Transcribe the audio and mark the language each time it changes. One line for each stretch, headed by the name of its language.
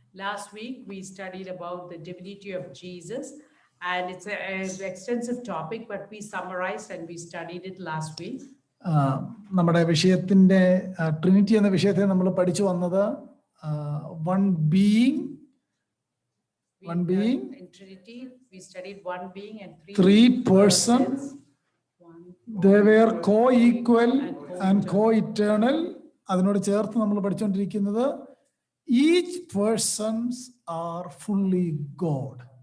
English: Last week we studied about the divinity of Jesus, and it's an extensive topic, but we summarized and we studied it last week.
Malayalam: നമ്മുടെ വിഷയത്തിന്റെ Trinity എന്ന വിഷയത്തെ നമ്മൾ പഠിച്ചു വന്നത്
English: one being In Trinity we studied one being and three persons. They were co-equal and co-eternal.
Malayalam: അതിനോട് ചേർത്ത് നമ്മൾ പഠിച്ചുകൊണ്ടിരിക്കുന്നത്
English: each persons are fully God.